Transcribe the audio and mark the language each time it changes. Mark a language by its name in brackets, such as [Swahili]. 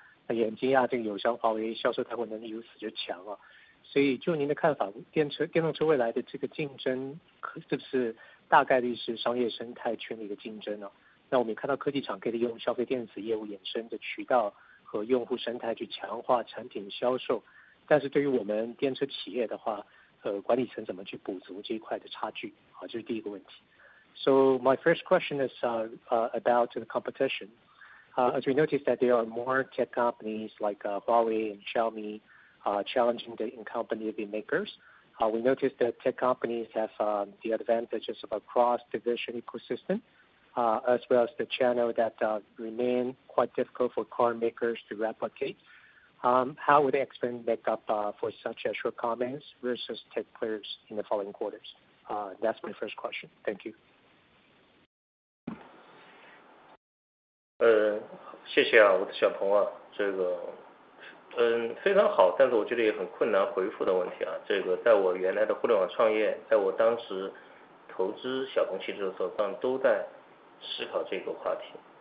[Chinese] 那也很惊讶，这个友商华为销售带货能力如此之强所以就您的看法，电动车未来的这个竞争是不是大概率是商业生态圈的一个竞争那我们也看到科技厂可以利用消费电子业务衍生的渠道和用户生态去强化产品销售，但是对于我们电车企业的话，管理层怎么去补足这一块的差距？这是第一个问题。 [English] So my first question is about the competition. As we noticed that there are more tech companies like Huawei and Xiaomi challenging the incumbent EV makers. We noticed that tech companies have the advantages of a cross-division ecosystem, as well as the channel that remain quite difficult for car makers to replicate. How would Xpeng make up for such shortcomings versus tech players in the following quarters? That's my first question. Thank you. [Chinese] 谢谢我的小鹏这个非常好，但是我觉得也很困难回复的问题这个在我原来的互联网创业，在我当时投资小鹏汽车的时候，都在思考这个话题。